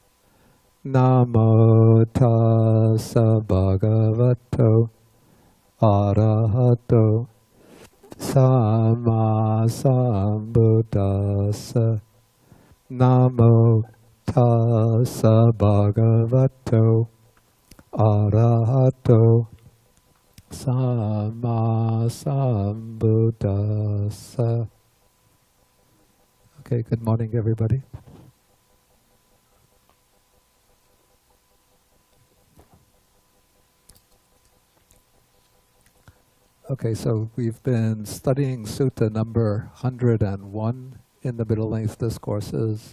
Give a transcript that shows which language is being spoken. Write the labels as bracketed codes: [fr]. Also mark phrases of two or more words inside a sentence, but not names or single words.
[pi] Namo tassa bhagavato arahato samma sambuddhassa. Namo tassa bhagavato arahato samma sambuddhassa. [en] Okay, good morning everybody. Okay, so we've been studying Sutta number 101 in the Middle Length Discourses.